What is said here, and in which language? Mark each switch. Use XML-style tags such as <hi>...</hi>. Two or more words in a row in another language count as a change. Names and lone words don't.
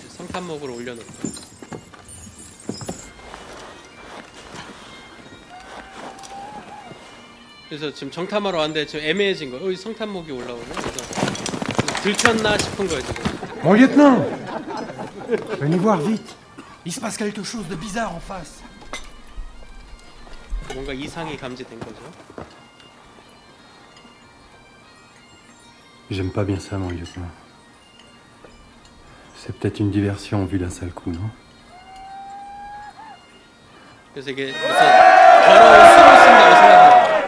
<ko>성탄목을 올려놓고. 그래서 지금 정탐하러 왔는데 지금 애매해진 거예요. 성탄목이 올라오네. 그래서 들켰나 싶은 거예요 지금.</ko> <fr>Mon lieutenant, venez voir vite. Il se passe quelque chose de bizarre en face.</fr> <ko>뭔가 이상이 감지된 거죠.</ko> <fr>J'aime pas bien ça, mon lieutenant. C'est peut-être une diversion vu d'un seul coup, non?</fr> <ko>그래서 이게 무슨 더러운 술을 쓴다고 생각해요.</ko>